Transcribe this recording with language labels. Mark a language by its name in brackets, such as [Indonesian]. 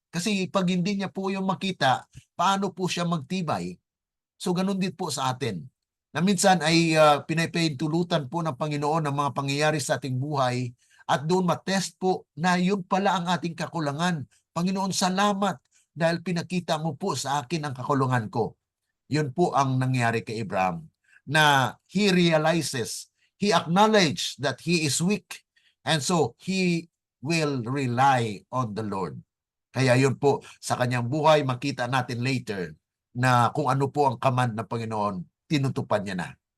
[Filipino] Kasi pag hindi niya po yung makita, paano po siya magtibay? So ganun din po sa atin. Na minsan ay pinahintulutan po ng Panginoon ang mga pangyayari sa ating buhay at doon matest po na yun pala ang ating kakulangan. Panginoon, salamat dahil pinakita mo po sa akin ang kakulangan ko. Yun po ang nangyari kay Abraham, na [English] he realizes, he acknowledged that he is weak, and so he will rely on the Lord. [Filipino] Kaya yun po, sa kanyang buhay, makita natin later na kung ano po ang command ng Panginoon, tinutupad niya na.